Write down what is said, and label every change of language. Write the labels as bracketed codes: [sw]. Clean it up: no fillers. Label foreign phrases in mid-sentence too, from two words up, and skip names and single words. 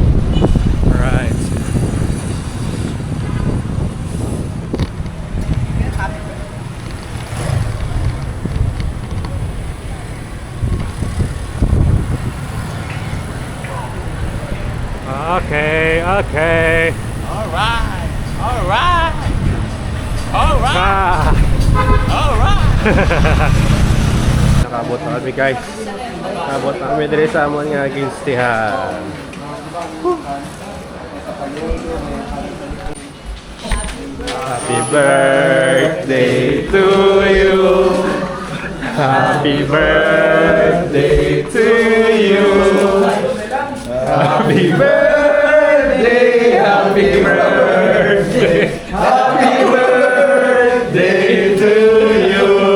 [en] Alright. Okay. Alright. [hil] Nakabot na kami guys. Nakabot na kami diri sa amon nga ginstihan. [en] Happy birthday to you. Happy birthday to you. Happy birthday, happy birthday, happy birthday to you.